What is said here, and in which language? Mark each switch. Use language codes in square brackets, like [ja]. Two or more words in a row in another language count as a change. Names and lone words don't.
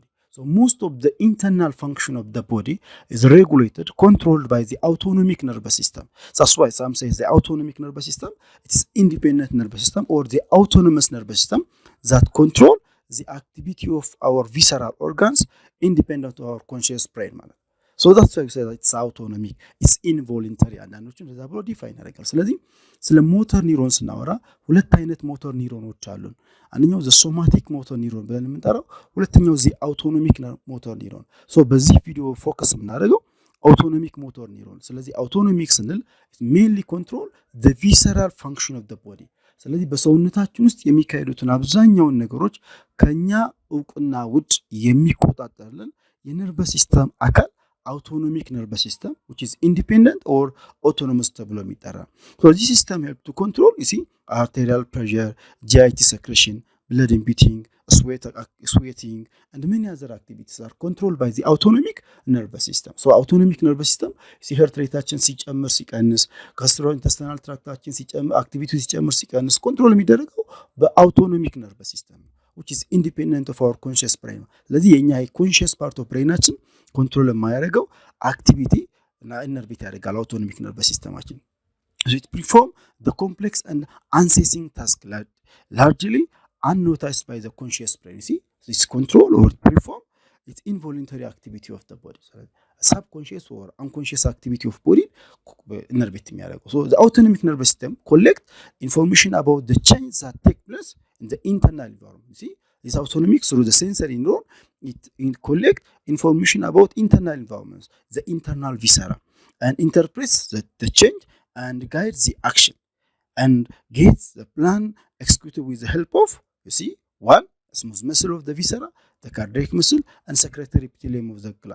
[en] Most of the internal function of the body is regulated, controlled by the autonomic nervous system. That's why some say the autonomic nervous system, it is independent nervous system or the autonomous nervous system that control the activity of our visceral organs independent of our conscious brain. That's why we say that it's autonomic, it's involuntary. [am] አንዳንዶቹ እንደዛ ብሎ ዲፋይን ያደርጋል። ስለዚህ ስለ [en] motor neuron [am] ስናወራ ሁለት አይነት [en] motor neurons [am] አሉን። አንደኛው [en] the somatic motor neuron [am] ብለን የምንጠራው፣ ሁለተኛው [en] the autonomic motor neuron። [am] በዚህ ቪዲዮ ፎከስ የምናደርገው [en] autonomic motor neuron። [am] ስለዚህ አውቶኖሚክ ስንል [en] mainly control the visceral function of the body። [am] ስለዚህ በሰውነታችን ውስጥ የሚካሄዱትን አብዛኛውን ነገሮች ከኛ እውቅና ውጭ የሚቆጣጠርልን የነርቨስ ሲስተም አካል [en] autonomic nervous system, which is independent or autonomous [am] ተብሎ የሚጠራ። [en] This system helps to control, you see, arterial pressure, GIT secretion, blood beating, sweating, and many other activities are controlled by the autonomic nervous system. Autonomic nervous system, heart rateaችን [am] ሲጨምር ሲቀንስ፣ [en] gastrointestinal tractአችን ሲጨምር፣ activity [am] ሲጨምር ሲቀንስ ኮንትሮል የሚደረገው በአውቶኖሚክ [en] nervous system, which is independent of our conscious brain. [am] ስለዚህ የኛ [en] conscious part of brainአችን [am] ኮንትሮል የማያደርገው አክቲቪቲ እና ኢነርቬት ያደርጋል አውቶኖሚክ ነርቨስ ሲስተማችን። [en] it perform the complex and unceasing task largely unnoticed by the conscious brain. See, this control or perform its involuntary activity of the body. Subconscious or unconscious activity of body [am] ኢነርቬት የሚያደርገው። [en] The autonomic nervous system collect information about the change that take place in the internal environment. See, this autonomic through the sensory neuron, it collect information about internal environments, the internal viscera, and interprets the change and guides the action and gets the plan executed with the help of, you see, one, smooth muscle of the viscera, the cardiac muscle, and secretory epithelium of the gland.